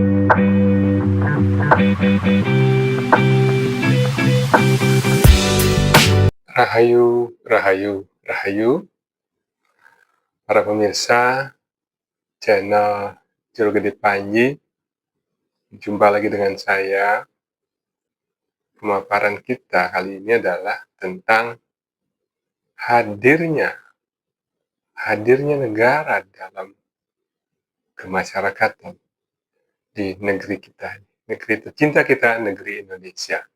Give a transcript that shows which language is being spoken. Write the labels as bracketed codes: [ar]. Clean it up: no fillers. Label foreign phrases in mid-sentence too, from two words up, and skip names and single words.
[id] Rahayu, rahayu, rahayu, para pemirsa channel Jero Gede Panji. Jumpa lagi dengan saya. Pemaparan kita kali ini adalah tentang hadirnya negara dalam kemasyarakatan di negeri kita, negeri tercinta kita, negeri Indonesia.